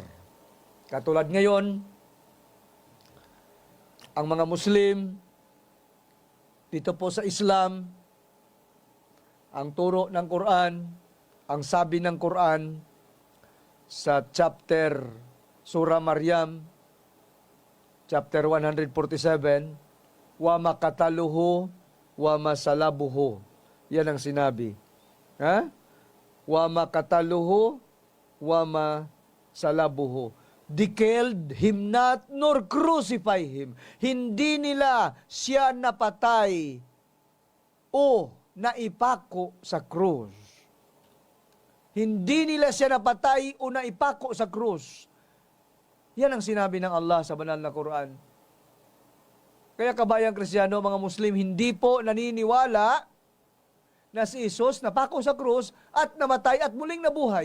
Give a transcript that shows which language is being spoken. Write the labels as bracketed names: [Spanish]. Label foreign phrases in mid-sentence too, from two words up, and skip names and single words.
[Filipino] Katulad ngayon, ang mga Muslim, dito po sa Islam, ang turo ng Quran, ang sabi ng Quran sa Surah Maryam, chapter 147, [Arabic] وما قتلوه وما صلبوه. [Filipino] Yan ang sinabi. [Arabic] وما قتلوه وما صلبوه. [English] They killed him not nor crucify him. [Filipino] Hindi nila siya napatay o naipako sa krus. Hindi nila siya napatay o naipako sa krus. Yan ang sinabi ng Allah sa banal na Quran. Kaya kabayang Kristiyano, mga Muslim, hindi po naniniwala na si Jesus napako sa krus at namatay at muling nabuhay.